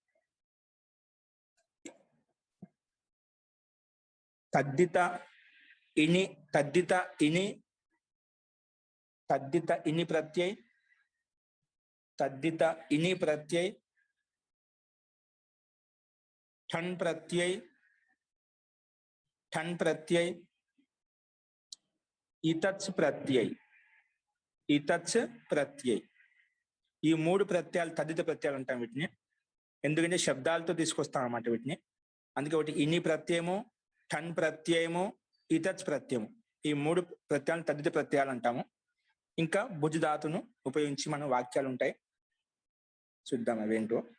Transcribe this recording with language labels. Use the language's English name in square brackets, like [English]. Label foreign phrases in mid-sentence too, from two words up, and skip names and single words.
[Sanskrit] తద్దిత ఇని, తద్దిత ఇని, తద్దిత ఇని ప్రత్యయ, తద్దిత ఇని ప్రత్యయ, ठन प्रत्यय, ठन प्रत्यय, इतत्स प्रत्यय, इतत्स प्रत्यय. [Telugu] ఈ మూడు ప్రత్యయాలు తద్దిత ప్రత్యయాలు అంటాం వీటిని. ఎందుకంటే శబ్దాలతో తీసుకొస్తాం అన్నమాట వీటిని. అందుకే ఒకటి ఇని ప్రత్యయము, ठन ప్రత్యయము, ఇతత్స్ ప్రత్యయము. ఈ మూడు ప్రత్యయాలు తద్దిత ప్రత్యయాలు అంటాము. ఇంకా భుజధాతును ఉపయోగించి మన వాక్యాలు ఉంటాయి, చూద్దాం అవేంటో.